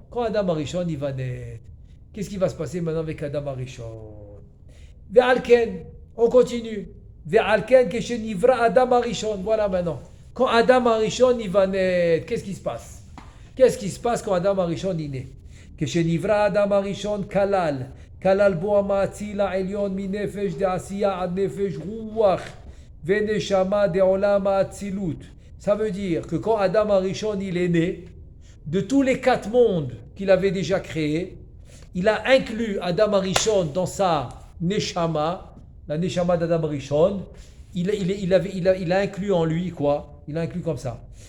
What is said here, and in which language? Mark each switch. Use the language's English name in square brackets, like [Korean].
[French] Quand Adam Arishon il va naître. Qu'est-ce qui va se passer maintenant avec Adam Arishon? Ve'alken, on continue. [Hebrew] Ve'alken keshenivra Adam Arishon. [French] Voilà maintenant. Quand Adam Arishon il va naître, qu'est-ce qui se passe? Qu'est-ce qui se passe quand Adam Arishon il naît? [Hebrew] Keshenivra Adam Arishon kalal. כלל בו המאציל העליון מנפש דעשייה עד נפש רוח ונשמה דעולם האצילות. [French] Ça veut dire que quand Adam Arishon il est né, de tous les 4 mondes qu'il avait déjà créés, il a inclus Adam Arishon dans sa neshama, la neshama d'Adam Arishon. Il a inclus en lui quoi? Il a inclus comme ça.